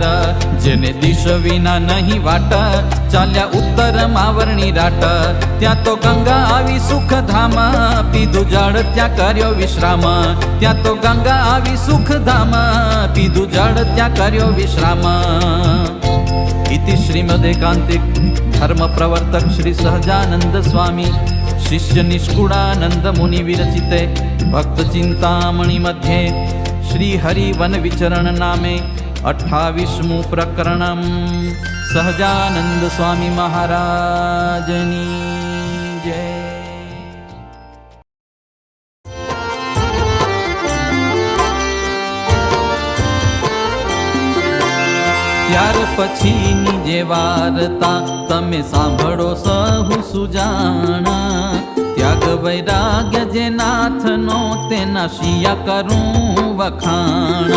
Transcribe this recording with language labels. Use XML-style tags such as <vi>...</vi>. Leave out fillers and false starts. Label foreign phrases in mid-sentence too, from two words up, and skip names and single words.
<gu>જેને દિશ વિના નહીં વાટ, ચાલ્યા ઉત્તરમાં વર્ણી રાટ. ત્યાં તો ગંગા આવી સુખધામ, પીધું જળ ત્યાં કર્યો વિશ્રામ. ત્યાં તો ગંગા આવી સુખધામ, પીધું જળ ત્યાં કર્યો વિશ્રામ.</gu> <sa>इति श्रीमदेकांतिक धर्म प्रवर्तक श्री सहजानंद स्वामी शिष्य निष्कुड़ानंद मुनि विरचिते भक्त चिंतामणि मध्ये श्री हरिवन विचरण नामे 28मुं प्रकरणम्</sa> <gu>સહજાનંદ સ્વામી મહારાજની જય। ત્યાર પછીની જે વાર્તા તમે સાંભળો સહુ સુજાણા. ત્યાગ વૈરાગ્ય જે નાથનો, તેના શિયા કરું વખાણા.</gu>